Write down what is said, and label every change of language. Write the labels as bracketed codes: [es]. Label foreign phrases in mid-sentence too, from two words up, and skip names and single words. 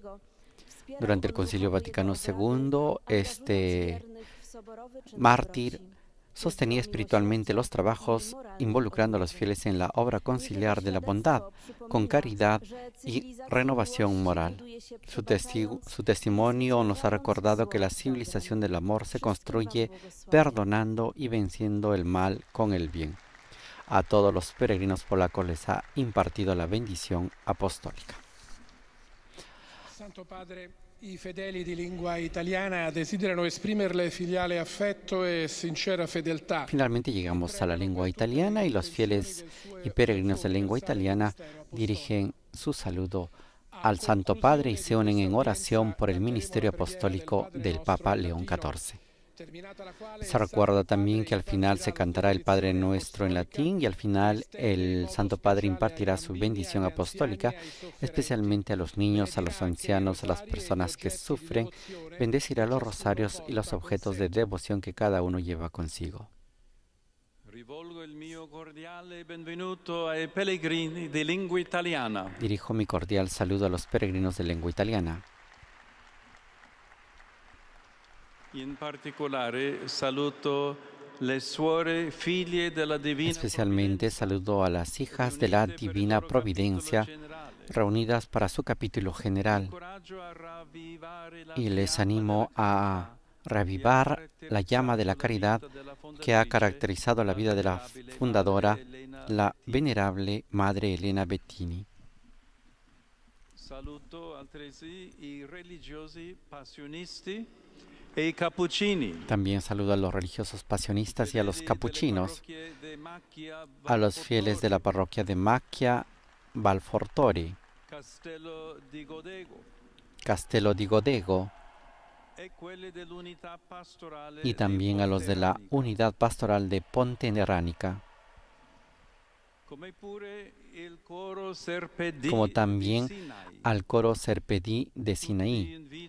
[es] Durante el Concilio Vaticano II, este mártir sostenía espiritualmente los trabajos involucrando a los fieles en la obra conciliar de la bondad, con caridad y renovación moral. Su testimonio nos ha recordado que la civilización del amor se construye perdonando y venciendo el mal con el bien. A todos los peregrinos polacos les ha impartido la bendición apostólica. [it] Santo Padre, i fedeli di lingua italiana desiderano esprimerle filiale affetto e sincera fedeltà. [es] Finalmente llegamos a la lengua italiana y los fieles y peregrinos de lengua italiana dirigen su saludo al Santo Padre y se unen en oración por el ministerio apostólico del Papa León XIV. Se recuerda también que al final se cantará el Padre Nuestro en latín y al final el Santo Padre impartirá su bendición apostólica, especialmente a los niños, a los ancianos, a las personas que sufren. Bendecirá los rosarios y los objetos de devoción que cada uno lleva consigo. [it] Rivolgo il mio cordiale benvenuto ai pellegrini di lingua italiana. [es] Dirijo mi cordial saludo a los peregrinos de lengua italiana. [it] In particolare saluto le suore figlie della Divina [es] Especialmente saludo a las hijas de la Divina Providencia reunidas para su capítulo general y les animo a reavivar la llama de la caridad que ha caracterizado la vida de la fundadora, la venerable Madre Elena Bettini. [it] Saluto altresì i religiosi passionisti e i cappuccini. [es] También saludo a los religiosos pasionistas y a los capuchinos, a los fieles de la parroquia de Macchia Valfortori, Castello di Godego, y también a los de la Unidad Pastoral de Ponte Nerranica, como también al coro Serpedí de Sinaí.